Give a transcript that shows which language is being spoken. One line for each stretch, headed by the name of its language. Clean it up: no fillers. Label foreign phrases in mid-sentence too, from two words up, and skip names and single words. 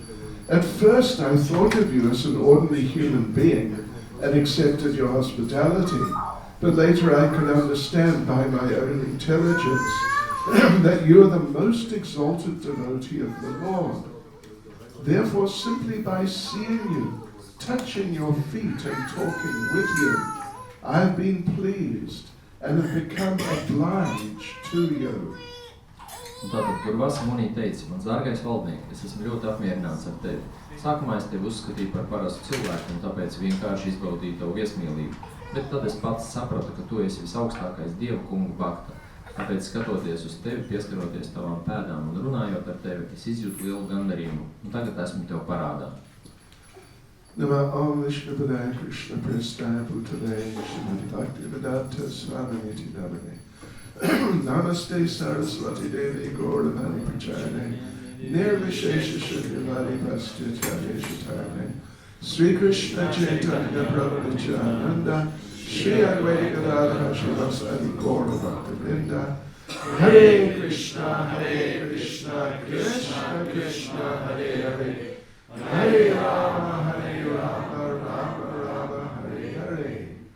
English: At first I thought of you as an ordinary human being and accepted your hospitality, but later I could understand by my own intelligence that you are the most exalted devotee of the Lord. Therefore, simply by seeing you, touching your feet and talking with you, I have been pleased and have become obliged to you.
Latvian: Un tātad, kur Vasamunī teica, mans dārgais valdniek, es esmu ļoti apmierināts ar tevi. Sākumā es tevi uzskatīju par parastu cilvēku un tāpēc vienkārši izbaudīju tavu viesmīlību. Bet tad es pats sapratu, ka tu esi visaugstākais Dieva kungu Bhakta. Tāpēc, skatoties uz tevi, pieskaroties tavām pēdām un runājot ar tevi, es izjūtu lielu gandarījumu. Un tagad esmu tev parādā.
Sanskrit: Nama Om Vishnupadaya Krishna Prestaya Bhutale Shrimati Bhakti Svāmī Namane. Namaste Saraswati Devi Gauravani Prachane Nirvishesha Shunyavadi Pastitya Shatane Sri Krishna Chaitanya Prabhu Nityananda Shri Advaita Gadadhara Srivasadi Gauravata Vrinda Hare Krishna Krishna Krishna Hare Hare Hare Rama Rama Rama Hare Hare